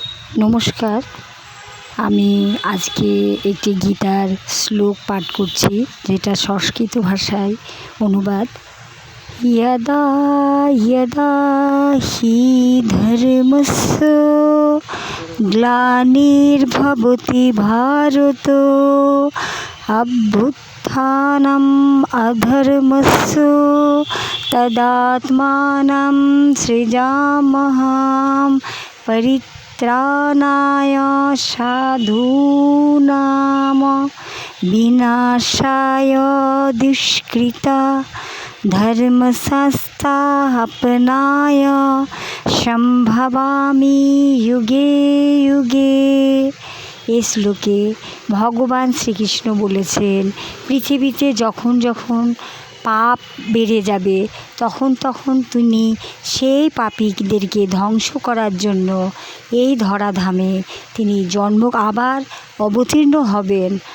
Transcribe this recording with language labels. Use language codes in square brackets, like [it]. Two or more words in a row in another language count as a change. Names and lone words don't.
[bn] নমস্কার। আমি আজকে একটি গীতার শ্লোক পাঠ করছি, যেটা সংস্কৃত ভাষায় অনুবাদ। [sa] यदा यदा हि धर्मस्य ग्लानिर्भवति भारत अभ्युत्थानम् अधर्मस्य तदात्मानं सृजामः परित्राणाय साधूनां विनाशाय दुष्कृता धर्मसंस्थापनाय সম্ভবামি যুগে যুগে। [bn] এই শ্লোকে ভগবান শ্রীকৃষ্ণ বলেছেন, পৃথিবীতে যখন যখন পাপ বেড়ে যাবে তখন তখন তিনি সেই পাপীদেরকে ধ্বংস করার জন্য এই ধরাধামে তিনি আবার অবতীর্ণ হবেন।